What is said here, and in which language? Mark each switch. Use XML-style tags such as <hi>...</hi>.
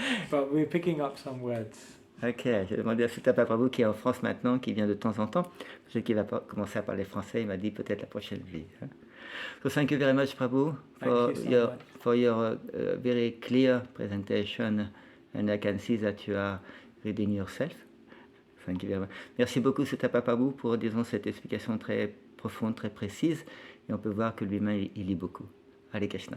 <en>But we're picking up some words.</en> <fr>Ok, j'ai demandé à Sutapa Prabhu qui est en France maintenant, qui vient de temps en temps, peut-être qu'il va commencer à parler français, il m'a dit peut-être la prochaine vie.</fr> <en>So thank you very much Prabhu for your very clear presentation and I can see that you are reading yourself. Thank you very much.</en> <fr>Merci beaucoup Sutapa Prabhu pour disons cette explication très profonde, très précise et on peut voir que lui-même il lit beaucoup. Hare Krishna.</fr>